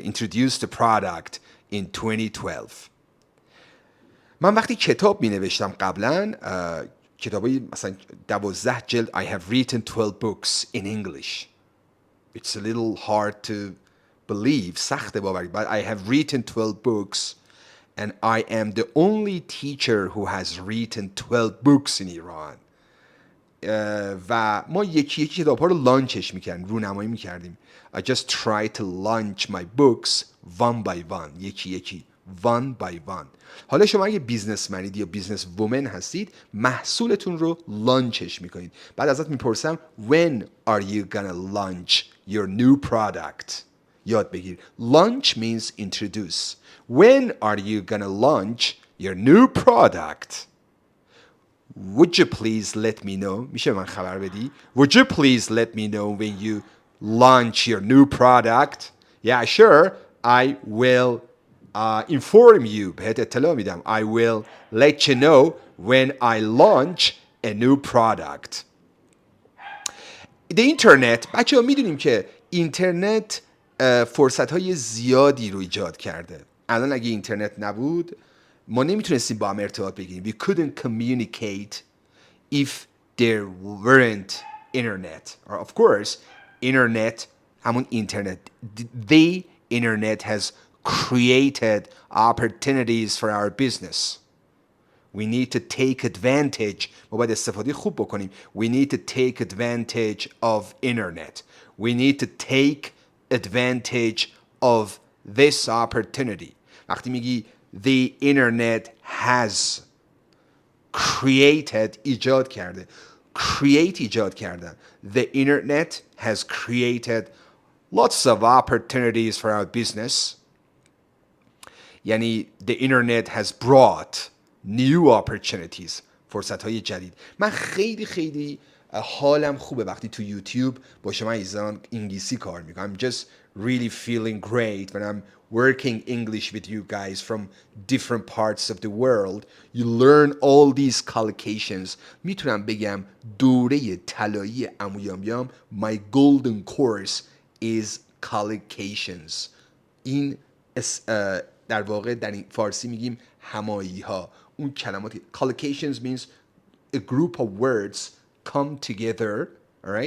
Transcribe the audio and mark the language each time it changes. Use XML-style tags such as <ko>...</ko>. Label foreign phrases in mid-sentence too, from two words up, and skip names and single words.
<en>Introduced the product in 2012.</en> <fa>من وقتی کتاب می نوشتم قبلا کتابی مثلا 12 جلد</fa> <en>I have written 12 books in English. It's a little hard to believe</en> <fa>سخت باوری</fa> <en>but I have written 12 books and I am the only teacher who has written 12 books in Iran.</en> <fa>و ما یکی یکی کتاب ها رو لانچش میکردیم رونمایی میکردیم.</fa> <en>I just try to launch my books one by one</en> <fa>یکی یکی</fa> <en>one by one.</en> <fa>حالا شما اگه بیزنسمنید یا</fa> <en>business woman</en> <fa>هستید محصولتون رو لانچش میکنید. بعد ازت میپرسم</fa> <en>when are you gonna launch your new product.</en> <fa>یاد بگیر.</fa> <en>Launch means introduce. When are you gonna launch your new product? Would you please let me know?</en> <fa>میشه من خبر بدی؟</fa> <en>Would you please let me know when you launch your new product? Yeah, sure. I will inform you.</en> <fa>بهت اطلاع میدم.</fa> <en>I will let you know when I launch a new product. The internet.</en> <fa>بچه ها میدونیم که اینترنت فرصت های زیادی رو ایجاد کرده. الان اگه اینترنت نبود ما نمیتونستیم با هم ارتباط بگیریم.</fa> <en>We couldn't communicate if there weren't internet. Or of course, internet</en> <fa>همون اینترنت.</fa> <en>The internet has created opportunities for our business. We need to take advantage.</en> <fa>ما باید استفاده خوب بکنیم.</fa> <en>We need to take advantage of internet. We need to take advantage of this opportunity.</en> <fa>وقتی میگی</fa> <en>the internet has created</en> <fa>ایجاد کرده. Create ایجاد کردن.</fa> <en>The internet has created lots of opportunities for our business. یعنی the internet has brought new opportunities</en> <fa>فرصت های جدید. من خیلی خیلی حالم خوبه وقتی تو یوتیوب با شما عزیزان انگلیسی کار میکنم.</fa> <en>I'm just really feeling great when I'm working English with you guys from different parts of the world. You learn all these collocations.</en> <fa>میتونم بگم دوره طلایی عمو یام یام</fa> <en>my golden course is collocations.</en> <fa>این در واقع در این فارسی میگیم همایی ها. اون کلمات</fa> <en>collocations means a group of words come together, all right?</en>